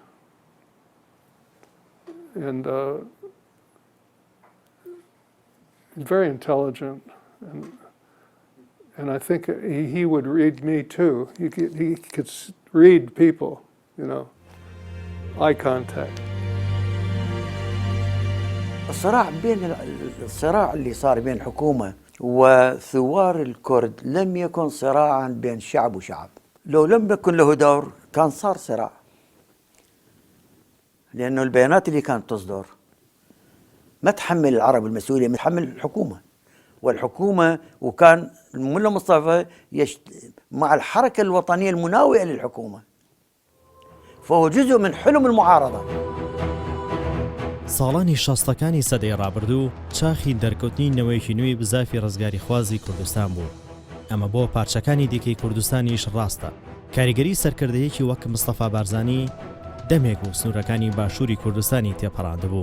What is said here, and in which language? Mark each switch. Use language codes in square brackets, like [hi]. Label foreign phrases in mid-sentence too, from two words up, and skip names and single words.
[en] And very intelligent, and I think he would read me too. He could read people, you know, eye contact. [ar] الصراع اللي صار بين الحكومة وثوار الكرد لم يكن صراعا بين شعب وشعب. لو لم يكن له دور كان صار صراع، لأنه البيانات اللي كانت تصدر ما تحمل العرب المسؤولية، تحمل الحكومة، والحكومة وكان الملا مصطفى مع الحركة الوطنية المناوئة للحكومة، فهو جزء من حلم المعارضة. [ckb] ساڵانی شەستەکانی سەدەی ڕابردوو چاخی دەرکەوتنی نەوەیەکی نوێی بزافی ڕزگاری خوازی کوردستان بوو. ئەمە بۆ پارچەکانی دیکەی کوردستانیش ڕاستە. کاریگەری سەرکردەیەکی وەک مستەفا بارزانی دەمێک و سنوورەکانی باشووری کوردستانی تێپەڕاندەبوو.